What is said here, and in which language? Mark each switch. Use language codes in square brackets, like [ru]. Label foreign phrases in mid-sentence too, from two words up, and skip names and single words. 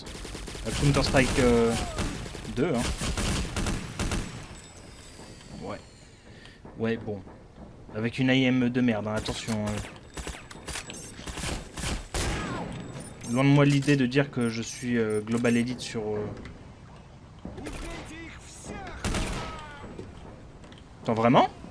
[fr] À Counter-Strike 2, hein. Ouais. Ouais, bon. Avec une AIM de merde, hein, attention. Loin de moi l'idée de dire que je suis Global Elite sur... [ru] Убейте их всех! [fr] Attends, vraiment?